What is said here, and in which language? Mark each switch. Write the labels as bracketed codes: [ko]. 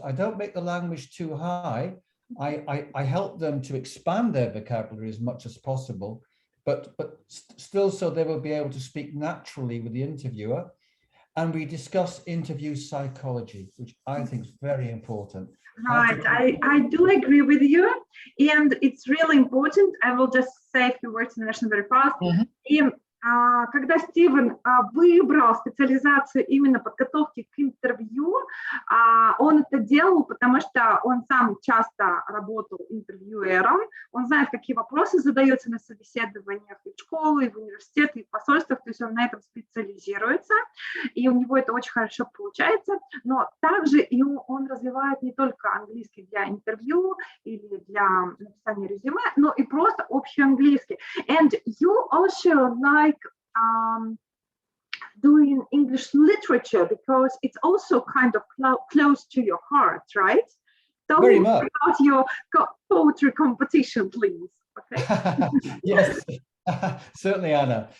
[en] I don't make the language too high. I help them to expand their vocabulary as much as possible, but still so they will be able to speak naturally with the interviewer. And we discuss interview psychology, which I think is very important. Right, I do agree with you, and it's really important. I will just say a few words in Russian very fast. [ru] И когда Стивен выбрал специализацию именно подготовки к интервью, он это делал, потому что он сам часто работал интервьюером, он знает, какие вопросы задаются на собеседованиях и в школу, и в университет, и в посольствах, то есть он на этом специализируется, и у него это очень хорошо получается, но также и он развивает не только английский для интервью или для написания резюме, но и просто общий английский. [en] And you also like doing English literature because it's also kind of close to your heart, right? Tell me about your poetry competition, please. Okay. Yes, certainly, Anna.